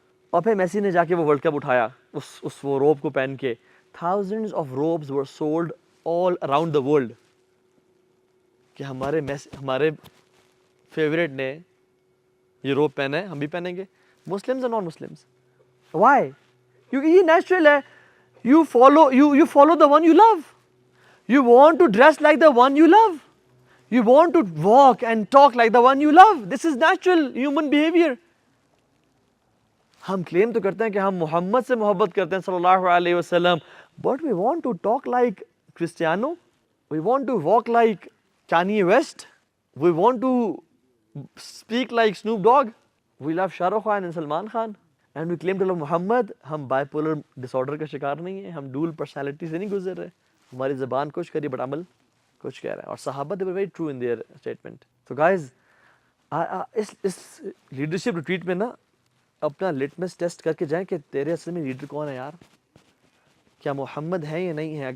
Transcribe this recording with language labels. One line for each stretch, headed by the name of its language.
Urdu: اور پھر میسی نے جا کے وہ ورلڈ کپ اٹھایا اس وہ روب کو پہن کے.
English: thousands of robes were sold all around the world
Urdu: کہ ہمارے فیوریٹ نے یہ روب پہنا ہے, ہم بھی پہنیں گے, مسلمز اور نان مسلمز. وائی؟ کیونکہ یہ نیچرل ہے.
English: you follow the one you love. you want to dress like the one you love. you want to walk and talk like the one you love. this is natural human behavior.
Urdu: ہم کلیم تو کرتے ہیں کہ ہم محمد سے محبت کرتے ہیں
English: صلی اللہ علیہ وسلم, but we want to talk like Cristiano, we want to walk like Kanye West, we want to speak like Snoop Dogg, we love Shah Rukh Khan and Salman Khan, and we claim to love Muhammad.
Urdu: ہم bipolar disorder کا شکار نہیں ہیں, ہم dual personality سے نہیں گزر رہے, ہماری زبان کچھ کری بٹ عمل کچھ کہہ رہا ہے, اور صحابہ
English: they were very true in their statement.
Urdu: So guys, اس leadership retreat میں نا اپنا لٹمس ٹیسٹ کر کے جائیں کہ تیرے اصل میں لیڈر کون ہے یار, کیا محمد ہے یا نہیں ہے.